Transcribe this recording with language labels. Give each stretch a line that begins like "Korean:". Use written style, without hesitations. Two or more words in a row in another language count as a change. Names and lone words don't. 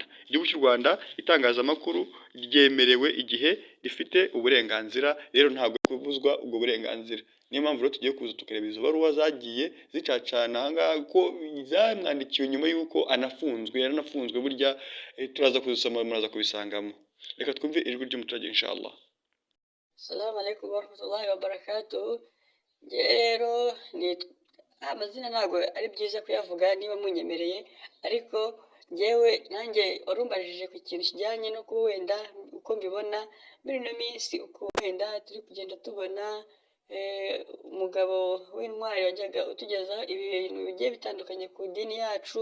Kinyarwanda: Igihugu cy'u Rwanda itangazamakuru ryemerewe igihe rifite uburenganzira, rero ntabwo kubuzwa ubwo burenganzira. Niyo mpamvu rero tugiye kuza tukareba izo baruwa zagiye zicacana ahangaha ko zamwandikiwe nyuma y'uko yaranafunzwe burya, turaza kuzisoma muraza kubisangamo. Reka twumve ijwi ry'umuturage inshallah.
Arabic: السلام عليكم ورحمة الله وبركاته.
Kinyarwanda: Rero amazina ntabwo ari byiza kuyavuga niba munyemereye, ariko njyewe nanjye warumbajije ku kintu kijyanye no kuba wenda uko mbibona muri ino minsi, uko wenda turi kugenda tubona umugabo w'intwari wajyaga utugezaho ibintu bigiye bitandukanye ku dini yacu.